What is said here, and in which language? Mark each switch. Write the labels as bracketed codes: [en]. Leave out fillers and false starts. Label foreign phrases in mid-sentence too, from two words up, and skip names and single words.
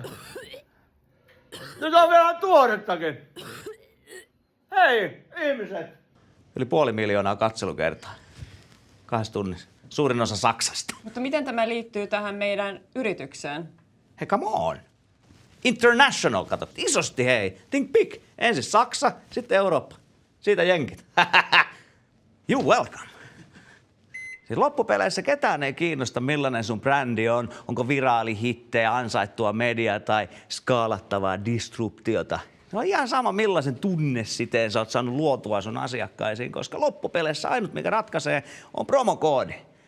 [fi] Nyt on vielä tuorettakin. Hei, ihmiset. Yli 500 000 katselukertaa. 2 tunnissa. Suurin osa Saksasta. Mutta miten tämä liittyy tähän meidän yritykseen? Hei, [en] come on. [fi] International, katsot. Isosti hei. [en] Think big. [fi] Ensin Saksa, sitten Eurooppa. Siitä jenkit. [en] You welcome. [fi] Siis loppupeleissä ketään ei kiinnosta, millainen sun brändi on. Onko viraalihittejä, ansaittua mediaa tai skaalattavaa disruptiota. Se on ihan sama, millaisen tunnesiteen sä oot saanut luotua sun asiakkaisiin, koska loppupeleissä ainut, mikä ratkaisee, on promokoodi.